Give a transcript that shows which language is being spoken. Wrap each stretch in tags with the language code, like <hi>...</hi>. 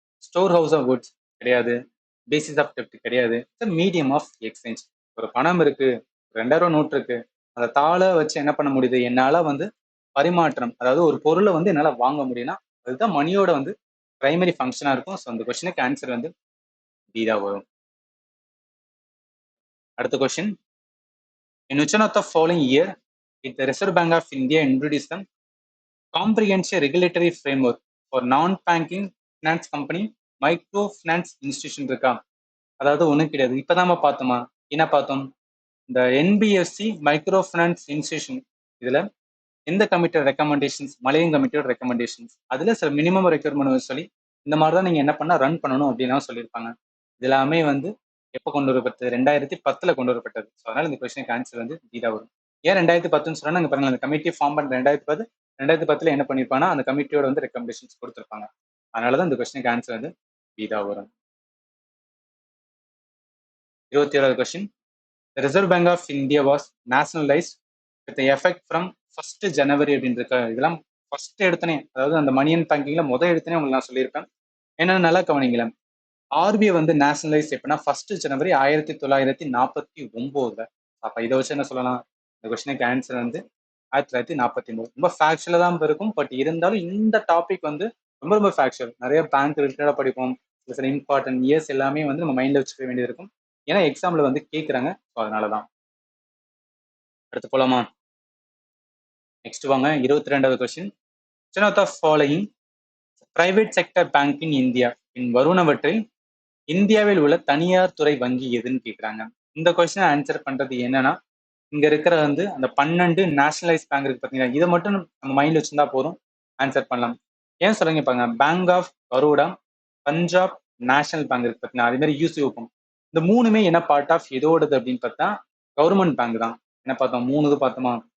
<en>Store house of goods கிடையாது, basis of டெப்ட் கிடையாது, medium of exchange.</en> <ta>ஒரு பணம் இருக்கு, 2000 நோட் இருக்கு, அந்த தாளை வச்சு என்ன பண்ண முடியுது, என்னால வந்து பரிமாற்றம், அதாவது ஒரு பொருளை வந்து என்னால வாங்க முடியும்னா அதுதான் மணியோட வந்து பிரைமரி ஃபங்க்ஷனா இருக்கும். ஸோ அந்த கொஸ்டினுக்கு ஆன்சர் வந்து டி தான் வரும். அடுத்த question.</ta> <en>In which one of the following year did the Reserve Bank of India introduce the comprehensive regulatory framework</en> <ta>ஒரு நான் banking finance company micro finance institution இருக்கா? அதாவது ஒன்றும் கிடையாது. இப்போதான் பார்த்தோமா? என்ன பார்த்தோம்? இந்த என்பிஎஃப்சி மைக்ரோ ஃபினான்ஸ் இன்ஸ்டிடியூஷன் இதில் எந்த கமிட்டியோட ரெக்கமெண்டேஷன்ஸ்? மலையன் கமிட்டியோட ரெக்கமெண்டேஷன்ஸ். அதில் சில மினிமம் ரெக்யர்மெண்ட் சொல்லி இந்த மாதிரி தான் நீங்கள் என்ன பண்ணால் ரன் பண்ணணும் அப்படின்னு சொல்லியிருப்பாங்க. இது எல்லாமே வந்து எப்போ கொண்டு வரப்பட்டது? 2010 கொண்டு வரப்பட்டது. ஸோ அதனால் இந்த கொஸ்டினுக்கு ஆன்சர் வந்து இதா வரும். ஏன் 2010 சொன்னா நாங்கள் பாருங்க அந்த கமிட்டி ஃபார்ம் பண்ண 2010 என்ன பண்ணியிருப்பாங்கன்னா அந்த கமிட்டியோட வந்து ரெக்கமெண்டேஷன்ஸ் கொடுத்துருப்பாங்க. அதனால தான் இந்த கொஸ்டினுக்கு ஆன்சர் வந்து இதா வரும். 27வது question.</ta> <en>The Reserve Bank of India was nationalized with the effect from 1st January</en> <ta>அப்படின்னு இருக்க. இதெல்லாம் ஃபர்ஸ்ட் எடுத்தனே, அதாவது அந்த மணியன் பேங்கிங்ல எடுத்தனே உங்களுக்கு நான் சொல்லியிருப்பேன். என்னன்னு நல்லா கவனிங்களேன். ஆர்பிஐ வந்து நேஷனலைஸ் எப்படின்னா 1st January 1949. அப்ப இதை வச்சு என்ன சொல்லலாம்? இந்த கொஸ்டினுக்கு ஆன்சர் வந்து 1949. ரொம்ப ஃபேக்சுவலா தான் இருக்கும். பட் இருந்தாலும் இந்த டாபிக் வந்து ரொம்ப ரொம்ப ஃபேக்சுவல். நிறைய பேங்க் ரிலேட்டடா படிப்போம். சில இம்பார்ட்டன்ட் இயர்ஸ் எல்லாமே வந்து நம்ம மைண்ட்ல வச்சுக்க வேண்டியது இருக்கும். ஏன்னா எக்ஸாம்ல வந்து கேட்குறாங்க. ஸோ அதனாலதான். அடுத்து போலாமா? நெக்ஸ்ட் வாங்க. 22வது question.</ta> <en>Which of the following private sector bank in India</en> <ta>வருவனவற்றில் இந்தியாவில் உள்ள தனியார் துறை வங்கி எதுன்னு கேட்குறாங்க. இந்த கொஸ்டின் ஆன்சர் பண்றது என்னன்னா, இங்க இருக்கிற வந்து அந்த 12 நேஷனலைஸ் பேங்க் இருக்கு பார்த்தீங்களா, இதை மட்டும் நம்ம மைண்ட்ல வச்சிருந்தா போதும், ஆன்சர் பண்ணலாம். ஏன் சொல்லுங்க பாருங்க, bank of Baroda, Punjab national bank இருக்கு பார்த்தீங்களா, அதே மாதிரி யூசிஓ. இந்த மூணுமே என்ன பார்ட் ஆஃப் எதோடது அப்படின்னு பார்த்தா கவர்மெண்ட் பேங்க் தான். என்ன பார்த்தோம்? 3 இது பார்த்தோமா?</ta>